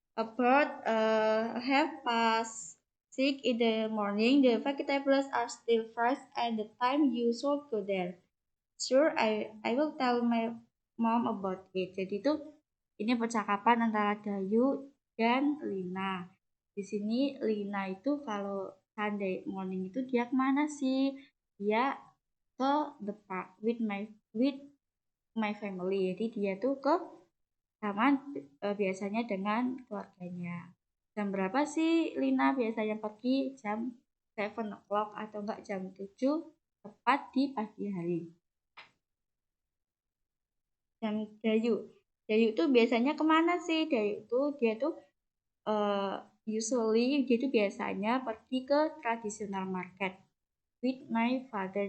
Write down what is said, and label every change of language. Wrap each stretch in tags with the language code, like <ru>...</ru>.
<en>About 6:30 in the morning. The vegetables are still fresh and the time you should go there. Sure, I will tell my mom about it.</en> <id>Jadi itu ini percakapan antara Dayu dan Lina. Di sini Lina itu kalau Sunday morning itu dia kemana sih? Dia ke</id> <en>the park with my family.</en> <id>Jadi dia tuh ke taman biasanya dengan keluarganya. Jam berapa sih Lina biasanya pergi? Jam 7 o'clock atau enggak jam 7 tepat di pagi hari. Jam Dayu. Dayu tuh biasanya kemana sih? Dayu tuh dia tuh usually dia tuh biasanya pergi ke</id> <en>traditional market with my father.</en>